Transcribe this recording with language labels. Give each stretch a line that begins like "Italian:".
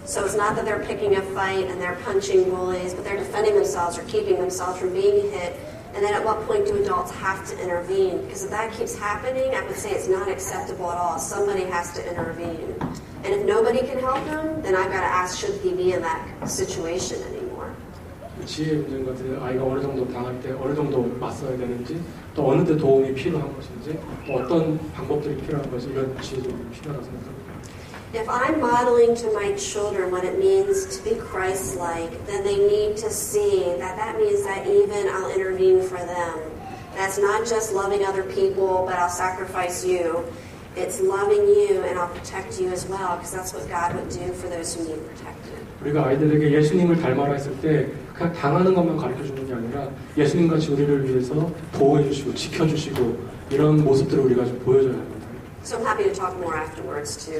English: So it's not that they're picking a fight and they're punching bullies, but they're defending themselves or keeping themselves from being hit. And then at what point do adults have to intervene? Because if that keeps happening, I would say it's not acceptable at all. Somebody has to intervene. And if nobody can help them, then I've got to ask, should he be in that situation anymore?
Korean: 지혜 문제인 것 같아요. 아이가 어느 정도 당할 때 어느 정도 맞서야 되는지, 또 어느 때 도움이 필요한 것인지, 또 어떤 방법들이 필요한 것인지, 이런 지혜도 필요하다고 생각합니다.
English: If I'm modeling to my children what it means to be Christ-like, then they need to see that means that even I'll intervene for them. That's not just loving other people, but I'll sacrifice you. It's loving you and I'll protect you as well, because that's what God would do for those who need protected.
Korean: 우리가 아이들에게 예수님을 닮아라 했을 때 그냥 당하는 것만 가르쳐주는 게 아니라 예수님같이 우리를 위해서 보호해주시고 지켜주시고 이런 모습들을 우리가 좀 보여줘야 합니다.
English: So I'm happy to talk more afterwards too.